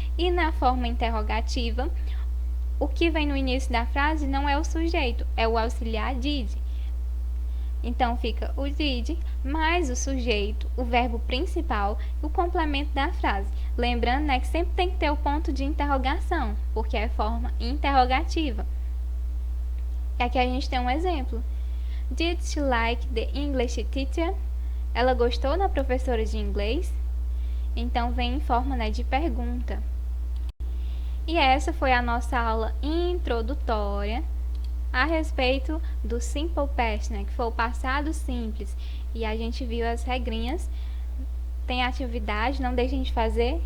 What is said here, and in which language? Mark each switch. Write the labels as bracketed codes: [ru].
[pt] E na forma interrogativa, o que vem no início da frase não é o sujeito, é o auxiliar did. Então, fica o did mais o sujeito, o verbo principal e o complemento da frase. Lembrando, né, que sempre tem que ter o ponto de interrogação, porque é forma interrogativa. E aqui a gente tem um exemplo. [en] Did she like the English teacher? [pt] Ela gostou da professora de inglês? Então, vem em forma, né, de pergunta. E essa foi a nossa aula introdutória a respeito do Simple Past, né, que foi o passado simples. E a gente viu as regrinhas. Tem atividade, não deixem de fazer.